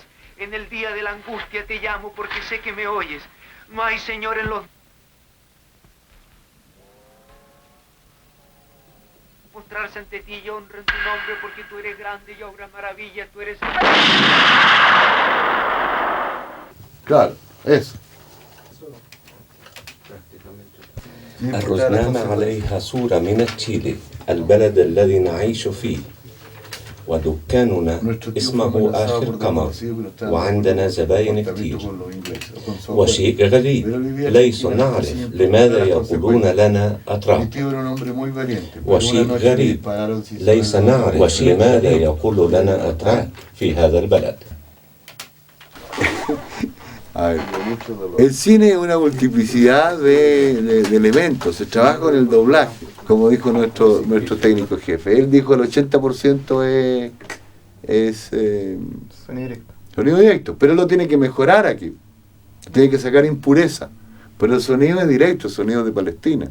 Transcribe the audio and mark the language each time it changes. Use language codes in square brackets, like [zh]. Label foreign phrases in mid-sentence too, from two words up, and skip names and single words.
[es] En el día de la angustia te llamo porque sé que me oyes. No hay, Señor, en los... mostrarse ante ti y honren tu nombre porque tú eres grande y obras maravillas, tú eres... Claro, eso. [ar] الرزنامة عليها صورة من تشيلي البلد الذي نعيش فيه ودكاننا اسمه آخر قمر وعندنا زباين كتير وشيء غريب ليس نعرف لماذا يقولون لنا أتراك وشيء غريب ليس نعرف لماذا يقول لنا أتراك في هذا البلد. [es] A ver, el cine es una multiplicidad de elementos, se trabaja con el doblaje, como dijo nuestro técnico jefe. Él dijo el 80% es sonido directo, pero él lo tiene que mejorar aquí, tiene que sacar impureza, pero el sonido es directo, el sonido de Palestina.